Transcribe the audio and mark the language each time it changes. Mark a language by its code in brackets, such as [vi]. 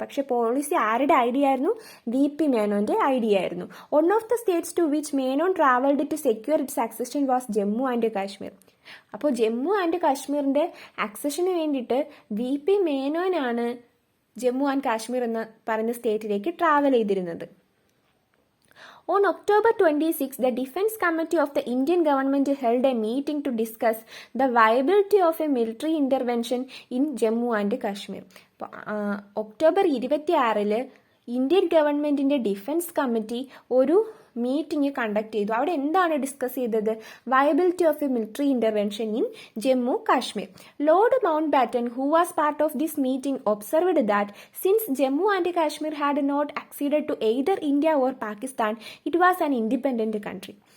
[ml] പക്ഷെ പോളിസി ആരുടെ ഐഡിയ ആയിരുന്നു? VP മേനോന്റെ ഐഡിയ ആയിരുന്നു. [en] One of the states to which Menon travelled to secure its accession was Jammu and Kashmir. [ml] അപ്പോൾ ജമ്മു ആൻഡ് കാശ്മീരിന്റെ ആക്സഷന് വേണ്ടിയിട്ട് VP മേനോനാണ് ജമ്മു ആൻഡ് കാശ്മീർ എന്ന പറഞ്ഞ സ്റ്റേറ്റിലേക്ക് ട്രാവൽ ചെയ്തിരുന്നത്. [en] On October 26, the Defense Committee of the Indian government held a meeting to discuss the viability of a military intervention in Jammu and Kashmir. [ml] October 26 Indian ഗവൺമെന്റിന്റെ defence committee ഒരു meeting conduct ചെയ്തു. അവിടെ എന്താണ് discuss ചെയ്തത്? [en] Viability of a military intervention in Jammu Kashmir. Lord Mountbatten, who was part of this meeting, observed that since Jammu and Kashmir had not acceded to either India or Pakistan, it was an independent country.